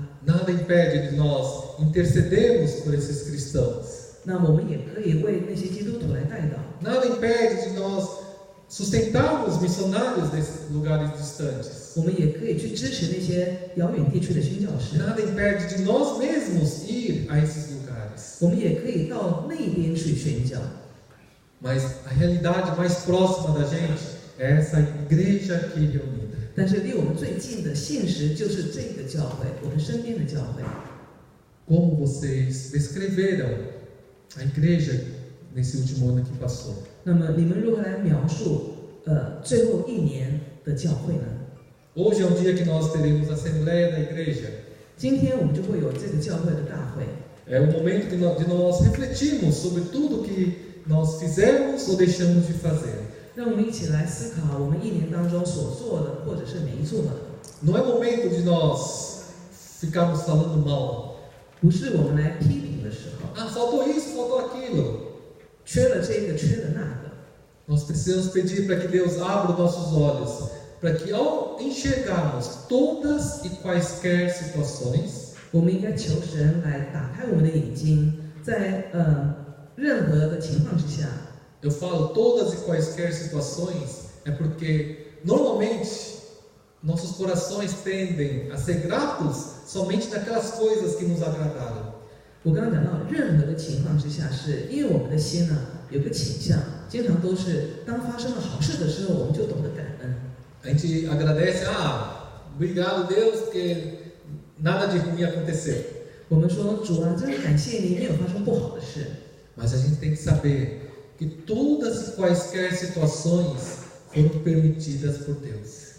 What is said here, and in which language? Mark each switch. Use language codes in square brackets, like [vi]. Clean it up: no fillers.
[pt] Nada impede de nós intercedermos por esses cristãos. [zh] 那我们也可以为那些基督徒来代祷。 [pt] Nada impede de nós sustentarmos missionários desses lugares distantes. [zh] 我们也可以去支持那些遥远地区的宣教士。 [pt] Nada impede de nós mesmos ir a esses lugares. [zh] 我们也可以到那边去宣教。 [pt] Mas a realidade mais próxima da gente é essa igreja aqui reunida. [zh] 但是离我们最近的现实就是这个教会，我们身边的教会。 [pt] Como vocês descreveram a igreja nesse último ano que passou? [zh] 那么你们如何来描述最后1年的教会呢？ [pt] Hoje é um dia que nós teremos a Assembleia da Igreja. [zh] 今天我们就会有这个教会的大会。 [pt] É um momento de nós refletirmos sobre tudo que nós fizemos ou deixamos de fazer. [zh] 让我们一起来思考我们1年当中所做的，或者是没做的。 [pt] Não é momento de nós ficarmos falando mal. [zh] 不是我们来批评的时候， [pt] Ah, faltou isso, faltou aquilo. [zh] 缺了这个，缺了那个。 [pt] Nós precisamos pedir para que Deus abra os nossos olhos, para que ao enxergarmos todas e quaisquer situações, [zh] 我们应该求神来打开我们的眼睛，在任何的情况之下。 [pt] eu falo todas e quaisquer situações, é porque normalmente nossos corações tendem a ser gratos somente naquelas coisas que nos agradaram. [zh] 我刚刚讲到，任何的情况之下，是因为我们的心呢有个倾向，经常都是当发生了好事的时候，我们就懂得感恩。 [pt] A gente agradece, obrigado Deus, porque nada de ruim aconteceu. [zh] 我们说主啊，真是感谢你，没有发生不好的事。 [pt] Mas a gente tem que saber que todas e quaisquer situações foram permitidas por Deus.